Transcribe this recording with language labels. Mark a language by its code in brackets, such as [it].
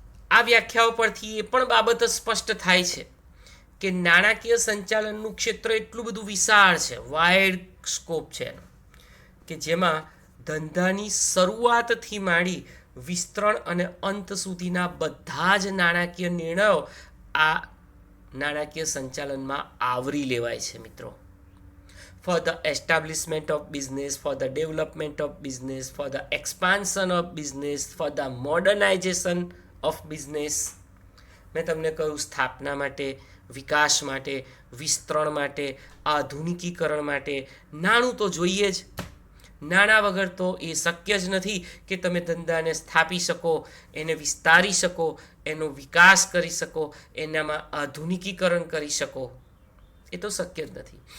[gu] આ વ્યાખ્યાઓ પરથી એ પણ બાબત સ્પષ્ટ થાય છે કે નાણાકીય સંચાલનનું ક્ષેત્ર એટલું બધું વિશાળ છે, [en] wide scope [gu] છે, કે જેમાં ધંધાની શરૂઆતથી માંડી વિસ્તરણ અને અંત સુધીના બધા જ નાણાકીય નિર્ણયો આ નાણાકીય સંચાલનમાં આવરી લેવાય છે મિત્રો. [en] For the establishment of business, for the development of business, for the expansion of business, for the modernization of business. [gu] મેં તમને કહ્યું સ્થાપના માટે, વિકાસ માટે, વિસ્તરણ માટે, આધુનિકીકરણ માટે નાણું તો જોઈએ જ. નાણાં વગર તો એ શક્ય જ નથી કે તમે ધંધાને સ્થાપી શકો, એને વિસ્તારી શકો, એનો વિકાસ કરી શકો, એનામાં આધુનિકીકરણ કરી શકો. એ તો શક્ય જ નથી.